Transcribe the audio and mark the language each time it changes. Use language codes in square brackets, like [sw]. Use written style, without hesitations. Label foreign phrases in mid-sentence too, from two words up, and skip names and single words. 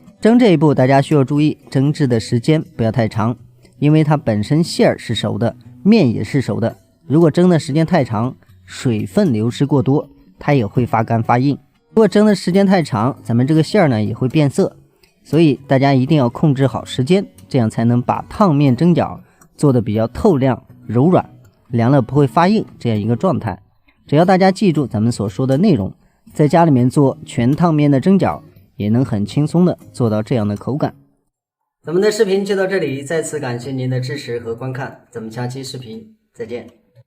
[zh] 蒸這一步大家需要注意，蒸制的時間不要太長，因為它本身餡兒是熟的，面也是熟的，如果蒸的時間太長，水分流失過多，它也會發乾發硬。如果蒸的時間太長，咱們這個餡兒呢也會變色，所以大家一定要控制好時間，這樣才能把燙面蒸餃做得比較透亮柔軟，涼了不會發硬這樣一個狀態。只要大家記住咱們所說的內容，在家裡面做全燙面的蒸餃也能很輕鬆的做到這樣的口感。咱們的视頻就到這裡，再次感謝您的支持和觀看，咱們下期视頻再見。